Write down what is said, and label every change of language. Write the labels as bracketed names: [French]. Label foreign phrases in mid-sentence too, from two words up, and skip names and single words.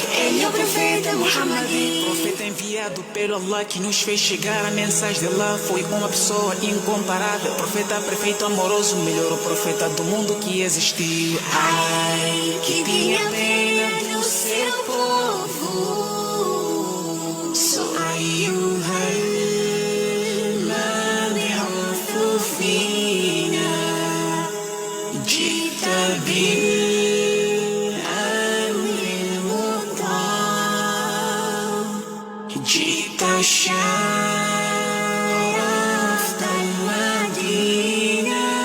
[Portuguese] Ele é o profeta Muhammad, Profeta enviado pelo Allah que nos fez chegar a mensagem de Allah. Foi uma pessoa incomparável, profeta perfeito, amoroso, melhor profeta do mundo que existiu. ai, que tinha pena do seu povo. [Arabic] أيها المبعوث فينا جئت بالأمر المطاع جئت شرفت المدينة